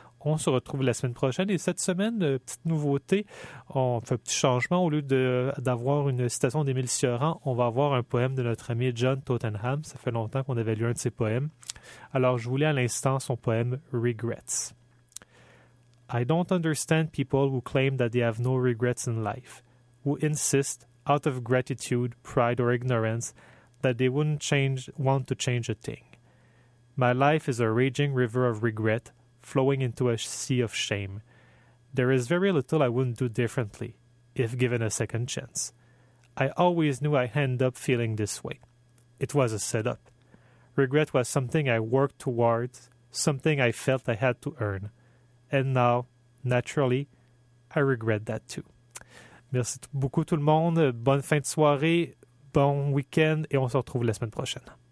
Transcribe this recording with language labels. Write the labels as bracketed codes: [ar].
[fr] On se retrouve la semaine prochaine et cette semaine, petite nouveauté, on fait un petit changement. Au lieu d'avoir une citation d'Émile Cioran, on va avoir un poème de notre ami John Tottenham. Ça fait longtemps qu'on avait lu un de ses poèmes. Alors, je voulais à l'instant son poème « Regrets ». [en] I don't understand people who claim that they have no regrets in life, who insist, out of gratitude, pride or ignorance, that they wouldn't want to change a thing. My life is a raging river of regret, flowing into a sea of shame. There is very little I wouldn't do differently, if given a second chance. I always knew I'd end up feeling this way. It was a setup. Regret was something I worked towards, something I felt I had to earn. And now, naturally, I regret that too. [fr] Merci beaucoup tout le monde. Bonne fin de soirée, bon week-end, et on se retrouve la semaine prochaine.